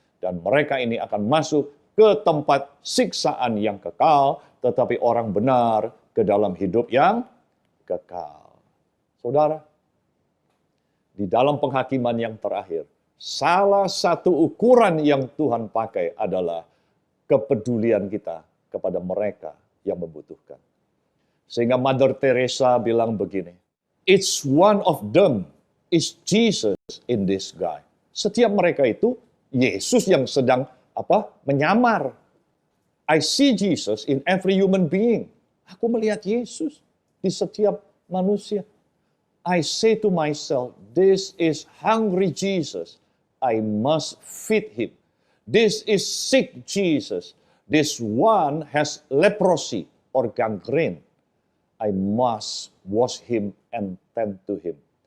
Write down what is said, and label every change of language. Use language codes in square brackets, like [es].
[id] Dan mereka ini akan masuk ke tempat siksaan yang kekal, tetapi orang benar ke dalam hidup yang kekal. Saudara, di dalam penghakiman yang terakhir, salah satu ukuran yang Tuhan pakai adalah kepedulian kita kepada mereka yang membutuhkan. Sehingga Mother Teresa bilang begini, [en] each one of them is Jesus in this guy. [id] Setiap mereka itu Yesus yang sedang menyamar. [en] I see Jesus in every human being. [id] Aku melihat Yesus di setiap manusia. [en] I say to myself, this is hungry Jesus. I must feed him. This is sick Jesus. This one has leprosy or gangrene. I must wash him and tend to him.